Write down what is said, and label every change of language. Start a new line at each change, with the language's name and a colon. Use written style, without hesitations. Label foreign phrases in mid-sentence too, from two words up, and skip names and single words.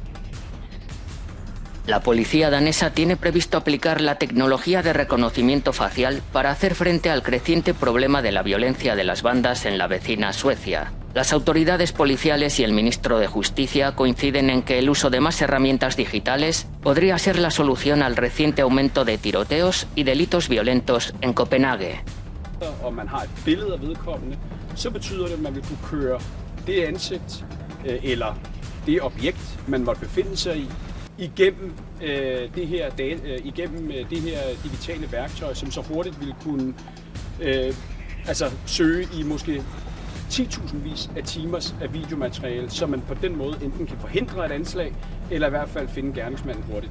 Spanish: La policía danesa tiene previsto aplicar la tecnología de reconocimiento facial para hacer frente al creciente problema de la violencia de las bandas en la vecina Suecia. Las autoridades policiales y el ministro de Justicia coinciden en que el uso de más herramientas digitales podría ser la solución al reciente aumento de tiroteos y delitos violentos en Copenhague.
Danish: Og man har et billede af vedkommende, så betyder det, at man vil kunne køre det ansigt eller det objekt, man måtte befinde sig i, igennem det her digitale værktøj, som så hurtigt vil kunne søge i måske 10.000-vis af timers af videomateriale, så man på den måde enten kan forhindre et anslag, eller i hvert fald finde gerningsmanden hurtigt.